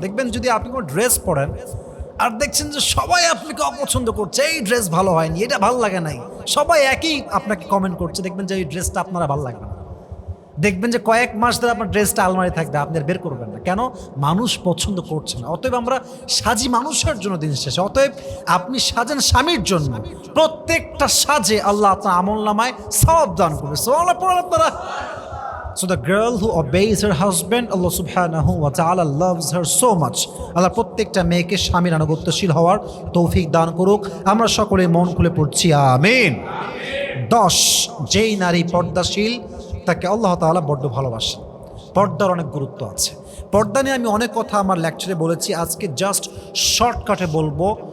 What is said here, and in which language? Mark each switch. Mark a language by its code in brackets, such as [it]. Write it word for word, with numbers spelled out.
[bn] দেখবেন যদি আপনি কোনো ড্রেস পরেন আর দেখছেন যে সবাই আপনাকে অপছন্দ করছে, এই ড্রেস ভালো হয়নি, এটা ভালো লাগে নাই, সবাই একই আপনাকে কমেন্ট করছে, দেখবেন যে এই ড্রেসটা আপনারা ভালো লাগবে না। দেখবেন যে কয়েক মাস ধরে আপনার ড্রেসটা আলমারি থাকবে, আপনি আর বের করবেন না। কেন? মানুষ পছন্দ করছে না। অতএব আমরা সাজি মানুষের জন্য দিন শেষে। অতএব আপনি সাজেন স্বামীর জন্য, প্রত্যেকটা সাজে আল্লাহ আপনার আমল নামায় সব দান করবে। সোয়াল্লাহ পড়ান আপনারা। [en] So the girl who obeys her husband, Allah subhanahu wa ta'ala loves her so much. [bn] আল্লাহ প্রত্যেকটা মেয়েকে স্বামীর আনুগত্যশীল হওয়ার তৌফিক দান করুক। আমরা সকলে মন খুলে পড়ছি আমিন। দশ, যেই নারী পর্দাশীল তাকে আল্লাহ তাআলা বড্ড ভালোবাসেন। পর্দার অনেক গুরুত্ব আছে। পর্দা নিয়ে আমি অনেক কথা আমার লেকচারে বলেছি, আজকে জাস্ট শর্টকাটে বলবো।